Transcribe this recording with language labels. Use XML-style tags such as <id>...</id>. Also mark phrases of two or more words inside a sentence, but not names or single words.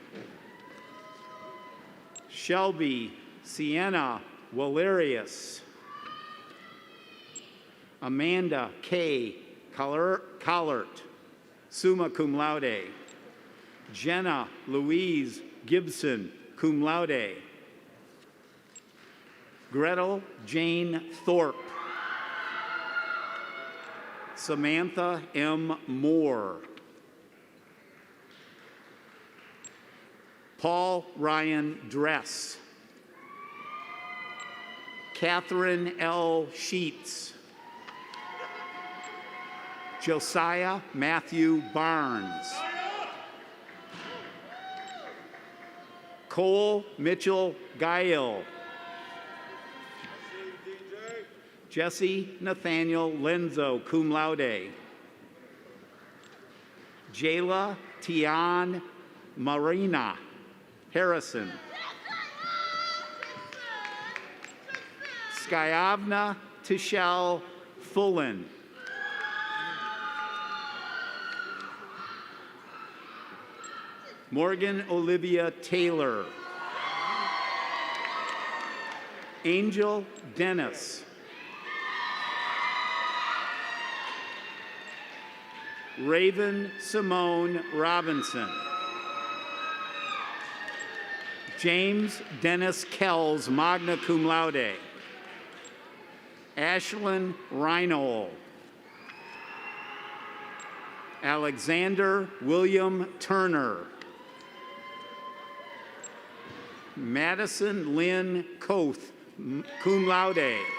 <en>Shelby Sienna Valerius. Amanda K. Collert,</en> <la>summa cum laude.</la> <en>Jenna Louise Gibson,</en> <la>cum laude.</la> <en>Gretel Jane Thorpe. Samantha M. Moore. Paul Ryan Dress. Catherine L. Sheets. Josiah Matthew Barnes. Cole Mitchell Guile. Jesse Nathaniel Lenzo,</en> <la>cum laude.</la> <en>Jayla Tian Marina Harrison. Skyavna Tishel Fullen. Morgan Olivia Taylor. Angel Dennis. Raven Simone Robinson. James Dennis Kells,</en> <la>magna cum laude.</la> <en>Ashlyn Reinhold. Alexander William Turner. Madison Lynn Koth,</en> <la>cum laude.</la>